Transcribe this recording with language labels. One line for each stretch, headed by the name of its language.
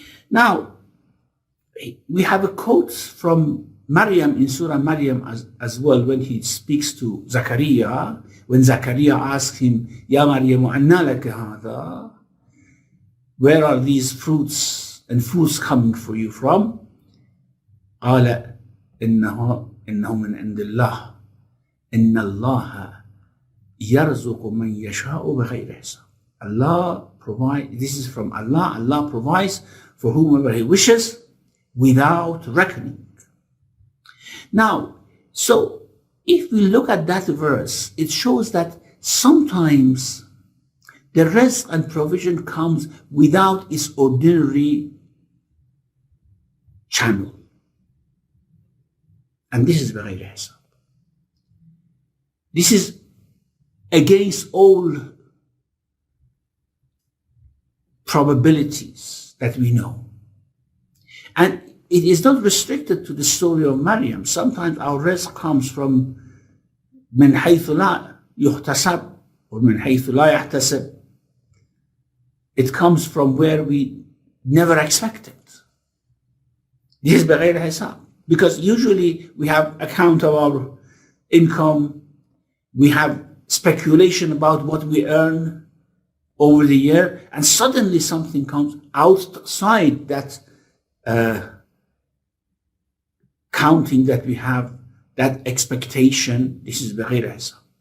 English: Now, we have a quote from Maryam in Surah Maryam as well, when he speaks to Zakaria, when Zakaria asks him,
Arabic: Ya Maryam, anna laka hadha?
English: Where are these fruits and foods coming for you from?
Arabic: قال إنه من عند الله إن الله يرزق من يشاء بغير حساب.
English: Allah provides, this is from Allah, Allah provides for whomever He wishes without reckoning. Now, so if we look at that verse, it shows that sometimes the rizq and provision comes without its ordinary channel. And this is
Arabic: بغير حساب.
English: This is against all probabilities that we know. And it is not restricted to the story of Maryam. Sometimes our rizq comes from
Arabic: من حيث لا يحتسب or من حيث لا يحتسب.
English: It comes from where we never expected. This is
Arabic: بغير حساب.
English: Because usually we have account of our income, we have speculation about what we earn over the year, and suddenly something comes outside that counting that we have, that expectation. This is
Arabic: بغير حساب.